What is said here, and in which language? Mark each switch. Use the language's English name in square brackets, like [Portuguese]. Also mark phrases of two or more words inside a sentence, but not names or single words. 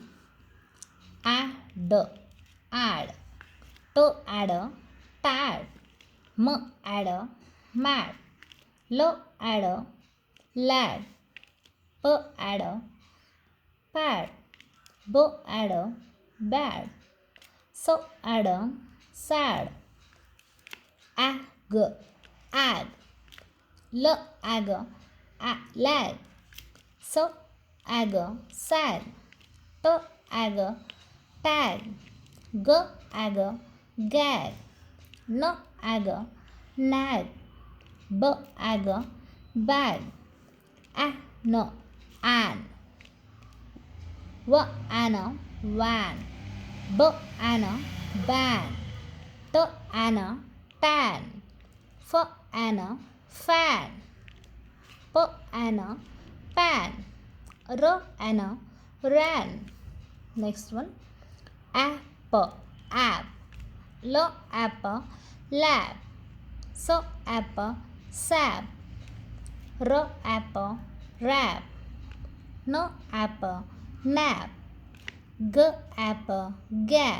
[English] Add, add. T adder, tad. M adder, mad. L adder, lad. P adder, pad. B adder, bad. S adder, sad. Ag, ag. L ag, lag. S ag, sad. T ag, tag. G ag, gag. N ag, nag. B ag, bag. A n, an. W an, van. B an, ban. T an, tan. F an, fan. P an, pan. R an, ran. Next one. App, app. L app, lab. S app, sap. R app, rap. N app, nap. G app, gap.